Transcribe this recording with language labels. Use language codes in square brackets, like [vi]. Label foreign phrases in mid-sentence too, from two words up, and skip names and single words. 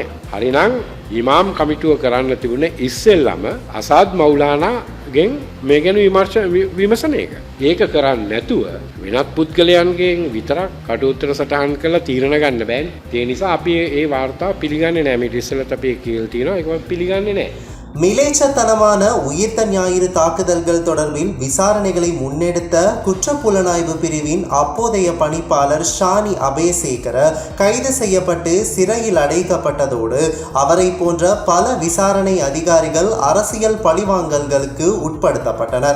[si] හරිනම් ඉමාම් කමිටුව කරන්න තිබුණේ ඉස්සෙල්ලම අසාද් මවුලානාගෙන් මේ ගැන විමසන එක. ඒක කරන්නේ නැතුව වෙනත් පුද්ගලයන්ගෙන් විතරක් කටුත්තර සටහන් කරලා තීරණ ගන්න බෑනේ. ඒ නිසා අපි මේ වාර්තාව පිළිගන්නේ නැහැ. මේ ඉස්සෙල්ලත් අපි කියලා තියෙනවා. ඒක පිළිගන්නේ නැහැ. [ta] மிலேச்சத்தனமான உயிர்த்த ஞாயிறு தாக்குதல்கள் தொடர்பில் விசாரணைகளை முன்னெடுத்த குற்றப்புலனாய்வு பிரிவின் அப்போதைய பணிப்பாளர் ஷானி அபேசேகர கைது செய்யப்பட்டு சிறையில் அடைக்கப்பட்டதோடு அவரை போன்ற பல விசாரணை அதிகாரிகள் அரசியல் பழிவாங்கல்களுக்கு உட்படுத்தப்பட்டனர்.